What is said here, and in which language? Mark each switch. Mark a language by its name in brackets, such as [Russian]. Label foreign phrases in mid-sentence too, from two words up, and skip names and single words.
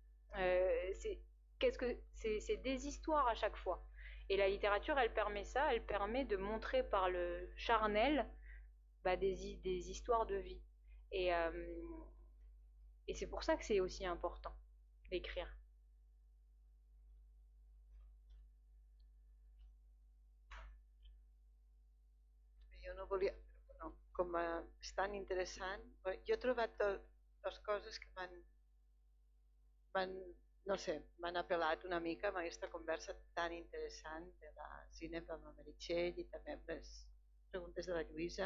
[French] C'est des histoires à chaque fois. Et la littérature, elle permet ça, elle permet de montrer par le charnel des histoires de vie. Et c'est pour ça que c'est aussi important d'écrire. [Catalan] Jo no volia, no, com és tan interessant, jo he trobat dues coses que no sé, m'han apel·lat una mica amb aquesta conversa tan interessant de la Zineb amb la Meritxell i també amb les preguntes de la Lluïsa.